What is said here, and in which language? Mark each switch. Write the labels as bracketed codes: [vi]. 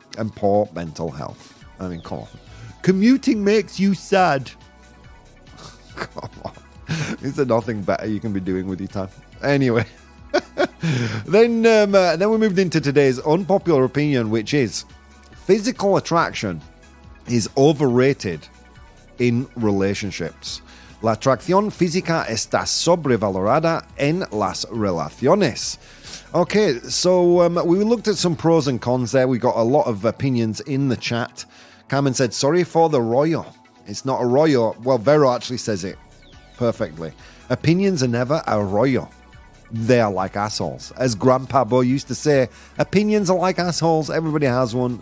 [en] and poor mental health. I mean, come on. Commuting makes you sad. Come on. Is there nothing better you can be doing with your time? Anyway. Then we moved into today's unpopular opinion, which is physical attraction is overrated in relationships. [es] La atracción física está sobrevalorada en las relaciones. [en] Okay, so we looked at some pros and cons there. We got a lot of opinions in the chat. Carmen said, sorry for the rollo. It's not a rollo. Well, Vero actually says it perfectly. Opinions are never a rollo. They are like assholes. As Grandpa Bo used to say, opinions are like assholes. Everybody has one.